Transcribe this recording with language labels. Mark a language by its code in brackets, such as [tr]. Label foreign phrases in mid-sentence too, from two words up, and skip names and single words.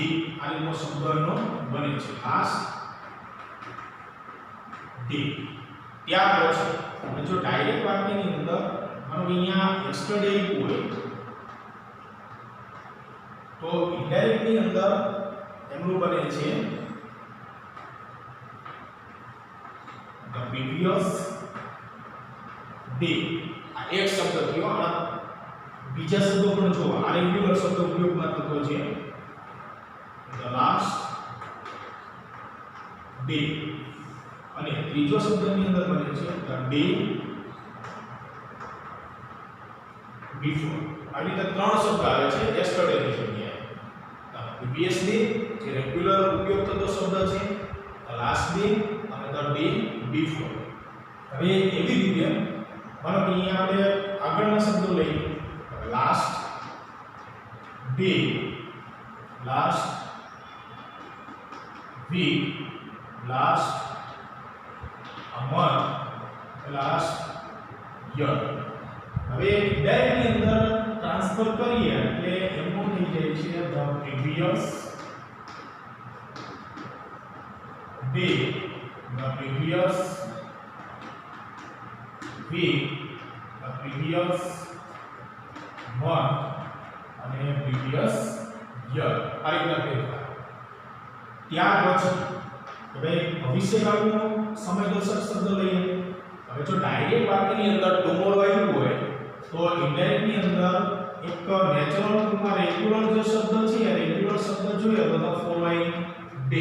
[gu] આ રીતનો શબ્દનો બને છે [en] last day. [gu] ત્યાર પછી અને જો ડાયરેક્ટ વાક્યની અંદર માનો કે અહીંયા યસ્ટરડે હોય તો ઇનડાયરેક્ટની અંદર એમનું બને છે [en] the previous day। [gu] આ એક શબ્દ થયો। આ બીજા શબ્દો પણ જો આ રેગ્યુલર શબ્દ ઉપયોગમાં થતો છે [en] the last day। [gu] અને ત્રીજો શબ્દની અંદર બને છે [en] the day before। [gu] આ રીતે 3 શબ્દ આવે છે yesterday ની જગ્યાએ। [en] previous day [gu] જે રેગ્યુલર ઉપયોગ થતો શબ્દ છે, [en] the last day અને the day before। [gu] હવે એવી રીતે માનો કે અહીંયા આપણે આગળના શબ્દો લઈએ, [en] last day, last week, last month, last year। [gu] હવે ડાયરેક્ટની અંદર ટ્રાન્સફર કરીએ એટલે એનું થઈ જાય છે [en] the previous day, the previous week, the previous month અને previous year। [gu] આ રીતના ફેરફાર। ત્યાર પછી હવે ભવિષ્યકાળનો સમય દર્શક શબ્દ લઈએ। હવે જો ડાયરેક્ટ વાક્યની અંદર ટુમોરો આવ્યું હોય તો ઇનડાયરેક્ટની અંદર એક નેચરલ ટૂંકમાં રેગ્યુલર જે શબ્દ છે રેગ્યુલર શબ્દ જોઈએ તો [en] the following day.